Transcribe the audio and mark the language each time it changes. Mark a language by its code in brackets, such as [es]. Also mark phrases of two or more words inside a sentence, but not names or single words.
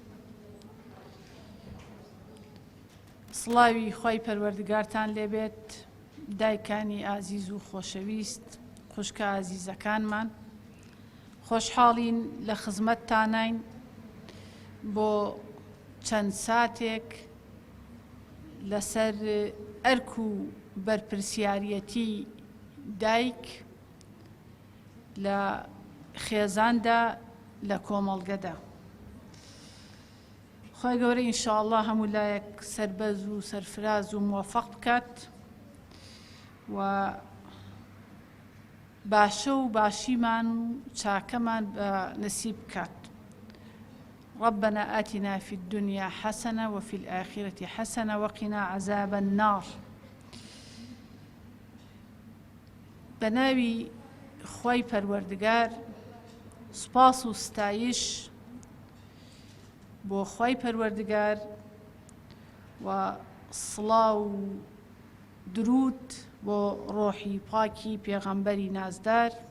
[ckb] سڵاوی خۆی پەروەردگارتان لێبێت، دایکانی ئازیز و خۆشەویست، خوشکە ئازیزەکانمان، خۆشحاڵین لە خزمەتتانین بۆ چەند ساتێک لەسەر ئەرک و بەرپرسیارەتی دایک لە خێزاندا لە کۆمەڵگەدا. خۆی گەورە ئینشاءالله هەموو لایەک سەربەز و سەرفراز و موەفەق بکات و باشە و باشیمان و چاکەمان بە نسیب بکات. [ar] ربنا آتنا في الدنيا حسنة وفي الآخرة حسنة وقنا عذاب النار. [ckb] بەناوی خۆی پەروەردگار سوپاس و ستایش بۆ خۆی پەروەردگار و سڵاو و درود بۆ ڕۆحی پاکی پێغەمبەری نازدار.